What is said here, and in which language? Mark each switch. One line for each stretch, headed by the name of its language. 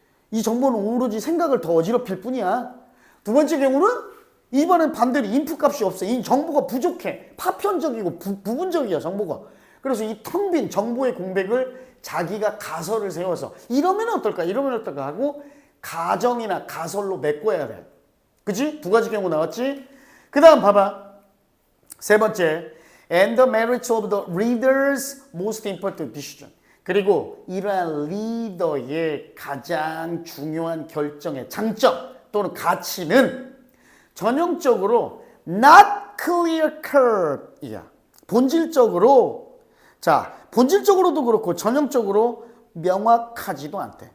Korean: 이 정보는 오로지 생각을 더 어지럽힐 뿐이야. 두 번째 경우는 이번엔 반대로 인풋 값이 없어. 이 정보가 부족해. 파편적이고 부분적이야 정보가. 그래서 이 텅 빈 정보의 공백을 자기가 가설을 세워서 이러면 어떨까 이러면 어떨까 하고 가정이나 가설로 메꿔야 돼. 그치? 두 가지 경우 나왔지? 그 다음 봐봐. 세 번째.
English: And the merits of the reader's most important decision.
Korean: 그리고 이러한 리더의 가장 중요한 결정의 장점 또는 가치는 전형적으로
English: not clear cut
Korean: 이야. 본질적으로 자 본질적으로도 그렇고 전형적으로 명확하지도 않대.